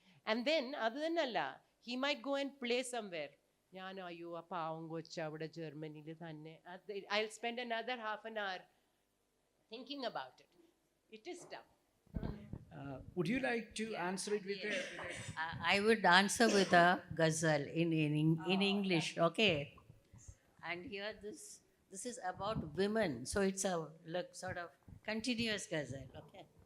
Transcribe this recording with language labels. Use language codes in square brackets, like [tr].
[en] And then, [ml] അത് തന്നെയല്ല, [en] he might go and play somewhere. [ml] അയ്യോ ആ പാവം കൊച്ച അവിടെ ജർമ്മനിയിൽ തന്നെ. [en] I'll spend another half an hour thinking about it. It is tough. Would you like to answer it with I would answer with a ghazal in English, okay? And here this is about women, so it's a sort of continuous ghazal, okay?